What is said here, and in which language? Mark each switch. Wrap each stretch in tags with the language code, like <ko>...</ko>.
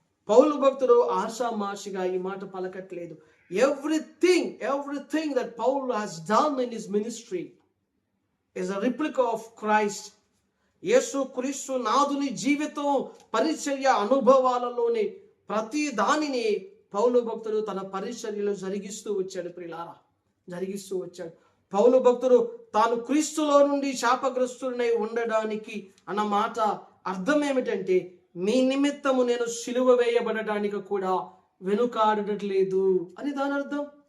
<te>పౌలు భక్తుడు ఆషామాషిగా ఈ మాట పలకట్లేదు.</te> <en>Everything that Paul has done in his ministry is a replica of Christ.</en> <te>యేసు క్రీస్తు నాదుని జీవితం, పరిచర్య అనుభవాలలోని ప్రతి దానిని పౌలు భక్తుడు తన పరిచర్యలో జరిగిస్తూ వచ్చాడు. ప్రియులారా, జరిగిస్తూ వచ్చాడు. పౌలు భక్తుడు తాను క్రీస్తులో నుండి శాపగ్రస్తుడినై ఉండడానికి అన్న మాట అర్థం ఏమిటంటే, మీ నిమిత్తము నేను సిలువ వేయబడడానికి కూడా వెనుకాడట్లేదు అని దాని అర్థం.</te>